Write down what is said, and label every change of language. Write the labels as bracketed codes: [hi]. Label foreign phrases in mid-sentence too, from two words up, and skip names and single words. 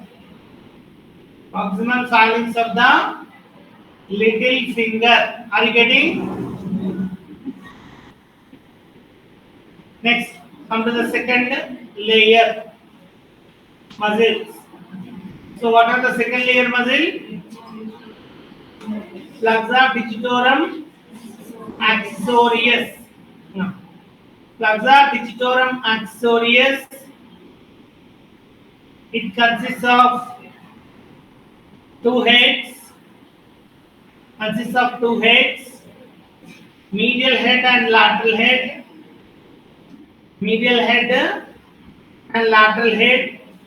[en] Proximal phalanx of the little finger. Are you getting? Next, come to the second layer muscles. So what are the second layer muscle? Flexor digitorum axillarius. No. Flexor digitorum axillarius. It consists of two heads. Medial head and lateral head. Medial head and lateral head.